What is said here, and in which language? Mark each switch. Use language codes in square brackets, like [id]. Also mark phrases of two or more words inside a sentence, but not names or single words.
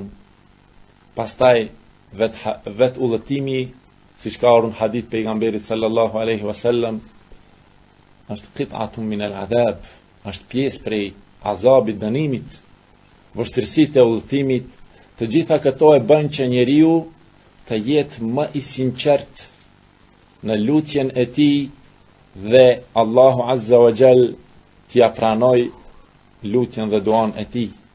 [sq] Pastaj vet udhëtimi, siç ka ardhur në hadith pejgamberit [ar] صلى الله عليه وسلم, [sq] është [ar] قطعة من العذاب, [sq] është pjesë prej azabit, dënimit, vështirësitë e udhëtimit. Të gjitha këto e bën që njeriu të jetë më i sinqert në lutjen e tij dhe Allahu [ar] عز وجل [sq] t'ia pranoj lutjen dhe duan e tij.